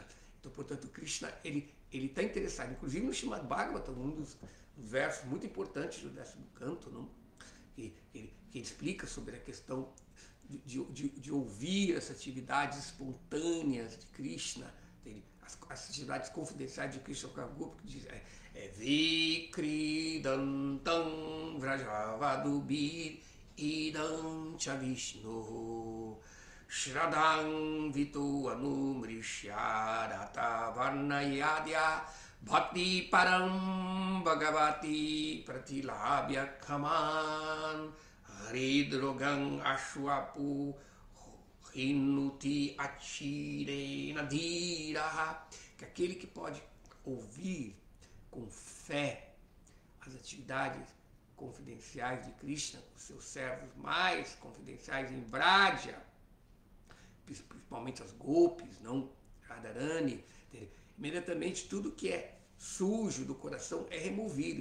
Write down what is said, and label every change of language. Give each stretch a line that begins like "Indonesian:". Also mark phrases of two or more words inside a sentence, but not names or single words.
Portuguese: Então, portanto, Krishna, ele está interessado, inclusive no Srimad Bhagavatam, um dos versos muito importantes do 10º canto, não? Que ele explica sobre a questão de ouvir as atividades espontâneas de Krishna, as atividades confidenciais de Krishna Kagupa, que diz
Sanskrit: विक्रीडितं व्रजवधूभिरिदं च विष्णोः श्रद्धान्वितोऽनुशृणुयादथ वर्णयेद्यः भक्तिं परां भगवति प्रतिलभ्य कामं हृद्रोगमाश्वपहिनोत्यचिरेण धीरः.
Portuguese: Que aquele que pode ouvir com fé as atividades confidenciais de Krishna, os seus servos mais confidenciais em Vraja, principalmente as Gopis, não Radharani, imediatamente tudo que é sujo do coração é removido.